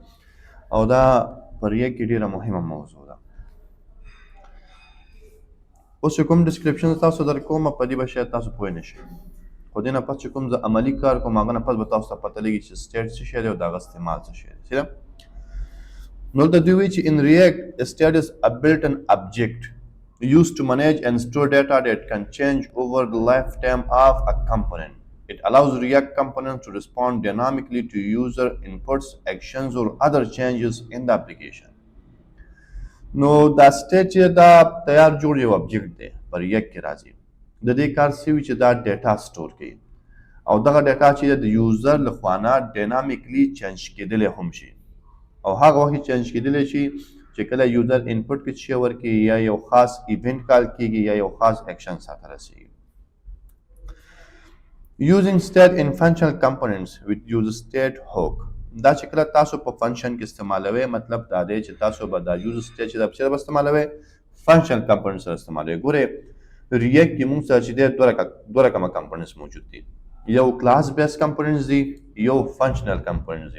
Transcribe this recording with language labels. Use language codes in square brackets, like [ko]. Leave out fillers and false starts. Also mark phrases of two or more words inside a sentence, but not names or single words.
[ps] او دا پر یک ډیره مهمه موضوع ده. اوس چې کوم ډسکرپشن تاسو در کوم په دې به شاید تاسو پوه نه شئ، خو دې نه پس چې کوم زه عملي کار کوم هغه نه پس به تاسو ته پته لګي چې سټیټ څه شی دی او د هغه استعمال څه شی دی. صحیح ده. نو دلته دوی وایي چې [en] in React a state is a built-in object used to manage and store data that can change over the lifetime of a component. It allows React components to respond dynamically to user inputs, actions, or other changes in the application. [ps] نو دا سټیټ چې دا تیار جوړ یو ابجیکټ دی پر یک کې راځي. د دې کار سوي چې دا [en] data store [ps] کوي او دغه ډیټا چې د یوزر لخوا نه [en] dynamically change [ps] کېدلی هم شي او هغه وخت چینج کېدلی شي چې کله یوزر انپوټ کې شی ورکړي یا یو خاص [en] event call [ps] کېږي یا یو خاص اکشن سره رسیږي. [en] Using state in functional components with use state hook. [ps] دا چې کله تاسو په فنکشن کې استعمالوي مطلب دا دی چې تاسو به دا [en] use state [ps] چې د څه استعمالوي [en] functional components [ps] سره استعمالوي. ګوره ریاکټ کې موږ سره چې د دوه رقمه کمپوننټس موجود دي، یو [en] class base components [ps] دي یو [en] functional components [ps] دي.